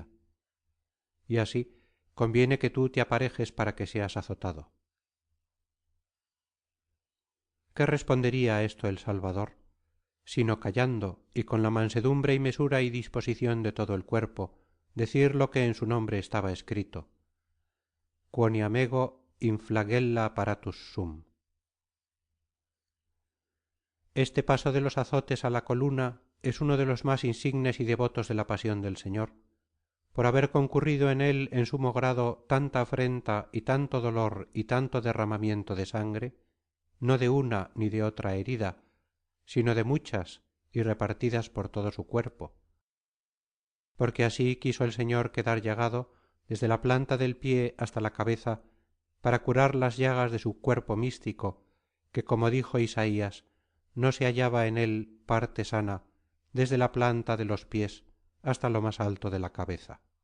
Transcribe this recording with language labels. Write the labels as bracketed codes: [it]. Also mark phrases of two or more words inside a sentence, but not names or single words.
[es] Y así conviene que tú te aparejes para que seas azotado. ¿Qué respondería a esto el Salvador? Sino callando, y con la mansedumbre y mesura y disposición de todo el cuerpo, decir lo que en su nombre estaba escrito: [la] Quoniamego in flagella apparatus sum. [es] Este paso de los azotes a la coluna es uno de los más insignes y devotos de la pasión del Señor, por haber concurrido en él en sumo grado tanta afrenta y tanto dolor y tanto derramamiento de sangre, no de una ni de otra herida, sino de muchas y repartidas por todo su cuerpo, porque así quiso el Señor quedar llagado desde la planta del pie hasta la cabeza para curar las llagas de su cuerpo místico, que como dijo Isaías, no se hallaba en él parte sana desde la planta de los pies hasta lo más alto de la cabeza.